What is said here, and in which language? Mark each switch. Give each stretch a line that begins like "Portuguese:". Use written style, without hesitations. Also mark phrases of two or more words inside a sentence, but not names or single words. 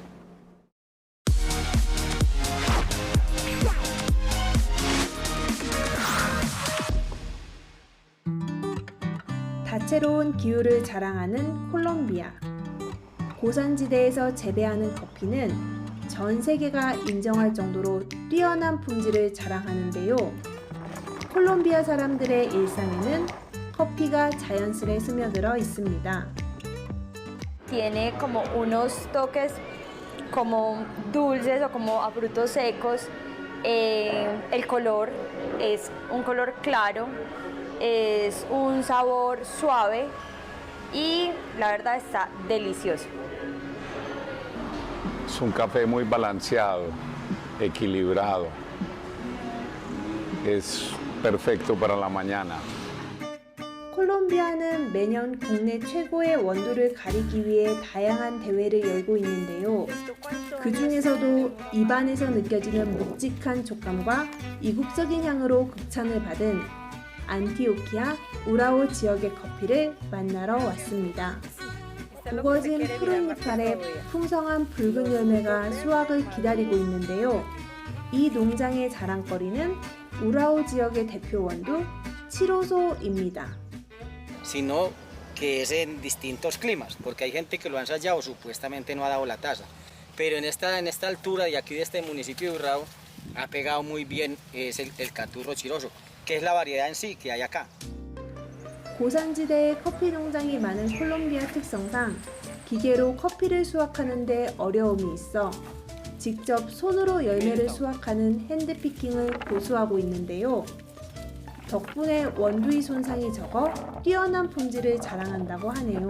Korean: 다채로운 기후를 자랑하는 콜롬비아. 고산지대에서 재배하는 커피는 전 세계가 인정할 정도로 뛰어난 품질을 자랑하는데요. 콜롬비아 사람들의 일상에는 커피가 자연스레 스며들어 있습니다.
Spanish: Tiene como unos toques como dulces o como a frutos secos. El color es un color claro, es un sabor suave y la verdad está delicioso. Es un café muy balanceado, equilibrado. Es perfecto para la mañana.
Korean: 콜롬비아는 매년 국내 최고의 원두를 가리기 위해 다양한 대회를 열고 있는데요. 그 중에서도 입안에서 느껴지는 묵직한 촉감과 이국적인 향으로 극찬을 받은 안티오키아 우라오 지역의 커피를 만나러 왔습니다. 우거진 푸른 잎아래 풍성한 붉은 열매가 수확을 기다리고 있는데요. 이 농장의 자랑거리는 우라오 지역의 대표 원두 치로소입니다.
Spanish: Sino que es en distintos climas, porque hay gente que lo ha ensayado, supuestamente no ha dado la tasa. Pero en esta altura de aquí de este municipio de Urrao ha pegado muy bien es el caturro chiroso, que es la variedad en sí que hay acá.
Korean: 고산지대에 커피 농장이 많은 콜롬비아 특성상 기계로 커피를 수확하는데 어려움이 있어 직접 손으로 열매를 수확하는 핸드피킹을 고수하고 있는데요. 덕분에 원두의 손상이 적어 뛰어난 품질을 자랑한다고 하네요.